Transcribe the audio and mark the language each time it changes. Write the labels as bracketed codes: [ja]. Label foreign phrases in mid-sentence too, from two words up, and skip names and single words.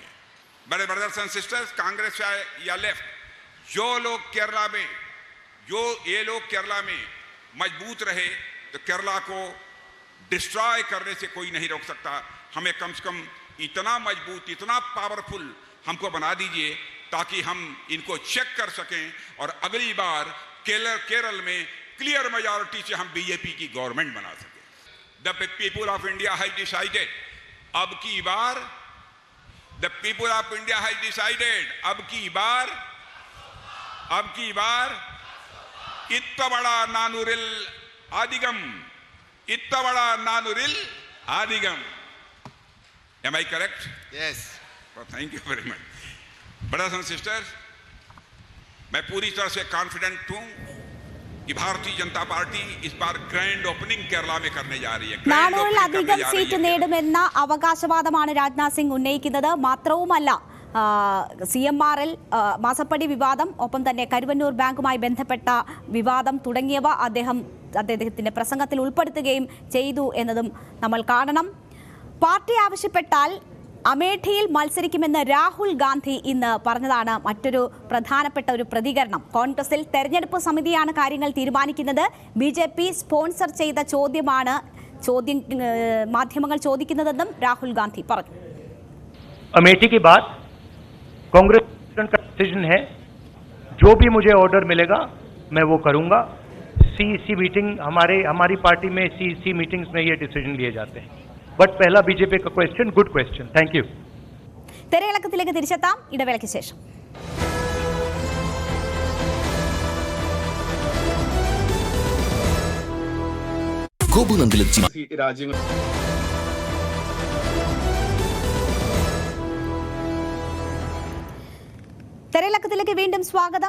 [hi] बड़े [en] brothers and sisters, [hi] कांग्रेस या लेफ्ट, ये लोग केरला में मजबूत रहे तो केरला को डिस्ट्रॉय करने से कोई नहीं रोक सकता. हमें कम से कम इतना मजबूत, इतना पावरफुल हमको बना दीजिए ताकि हम इनको चेक कर सकें और अगली बार केरल में [en] clear majority [hi] से हम BJP की गवर्नमेंट बना सकें. [en] The people of India has decided. [hi] अब की बार [en] the people of India has decided. [hi] अब की बार इतना बड़ा [ml] നാനൂറിൽ അധികം. [en] Am I correct? Yes. Well, thank you very much. Brothers and sisters, [hi] मैं पूरी तरह से कॉन्फिडेंट हूं कि भारतीय जनता पार्टी इस बार [en] grand opening [hi] केरला में करने जा रही है. [ml] 400-ലധികം സീറ്റ് നേടുമെന്ന അവകാശവാദമാണ് രാജ്നാഥ് സിംഗ് ഉന്നയിക്കുന്നത്. മാത്രവുമല്ല, CMRL മാസപ്പടി വിവാദം, ഒപ്പം തന്നെ കരുവന്നൂർ ബാങ്കുമായി ബന്ധപ്പെട്ട വിവാദം തുടങ്ങിയവ അദ്ദേഹത്തിന്റെ പ്രസംഗത്തിൽ ഉൾപ്പെടുത്തുകയും ചെയ്തു എന്നതും നമ്മൾ കാണണം. പാർട്ടി ആവശ്യപ്പെട്ടാൽ അമേഠിയിൽ മത്സരിക്കുമെന്ന് രാഹുൽ ഗാന്ധി ഇന്ന് പറഞ്ഞതാണ് മറ്റൊരു പ്രധാനപ്പെട്ട ഒരു പ്രതികരണം. കോൺഗ്രസിൽ തെരഞ്ഞെടുപ്പ് സമിതിയാണ് കാര്യങ്ങൾ തീരുമാനിക്കുന്നത്. BJP സ്പോൺസർ ചെയ്ത ചോദ്യമാണ് മാധ്യമങ്ങൾ ചോദിക്കുന്നതെന്നും രാഹുൽ ഗാന്ധി പറഞ്ഞു. [hi] अमेठी की बात कांग्रेस का डिसीजन है. जो भी मुझे ऑर्डर मिलेगा मैं वो करूंगा. CEC मीटिंग हमारी पार्टी में CEC मीटिंग्स में ये डिसीजन लिए जाते हैं. बट पहला बीजेपी का क्वेश्चन [en] good question. thank you. [ml] തെരയിളക്കത്തിലേക്ക് തിരിച്ചെത്താം ഇടവേളയ്ക്ക് ശേഷം. രാജ്യങ്ങൾ തെരയിളക്കത്തിലേക്ക് വീണ്ടും സ്വാഗതം.